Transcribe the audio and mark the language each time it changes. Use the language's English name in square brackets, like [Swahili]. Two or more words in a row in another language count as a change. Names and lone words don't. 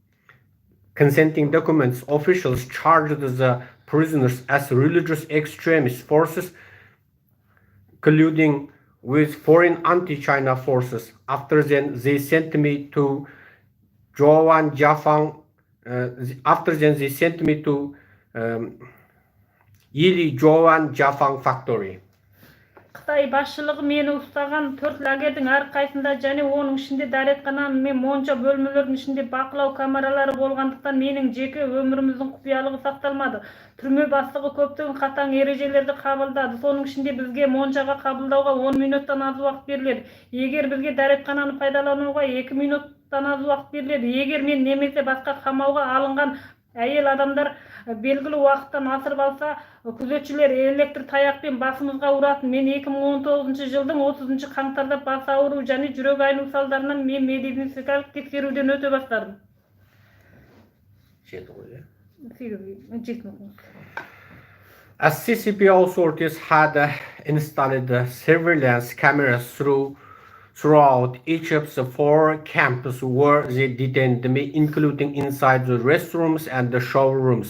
[English] Officials charged the prisoners as religious extremist forces, colluding with foreign anti-China forces. After then, they sent me to Yili Joan Jafang factory. [Kazakh] Қытай басшылығы мені ұстаған 4 лагердің әрқайсында және оның ішінде дәретхана мен монша бөлмелердің ішінде бақылау камералары болғандықтан менің жеке өміріміздің құпиялығы сақталмады. Түрме бастығы көптеген қатаң ережелерді қабылдады. Соның ішінде бізге моншаға қабылдауға 10 минуттан аз уақыт беріледі. Егер бізге дәретхананы пайдалануға 2 минуттан аз уақыт беріледі. Егер мен немесе басқа қамауға алынған әйел адамдар белгілі уақыттан асырып алса, күзетшілер электр таяқпен басымызға ұратын. Мен 2019 жылдың 30 қаңтарда бас ауыру және жүрек айну салдарынан мен медициналық тексеруден өте бастадым. [English] As CCP authorities had installed surveillance cameras throughout each of the 4 camps where they detained me, including inside the restrooms and the shower rooms.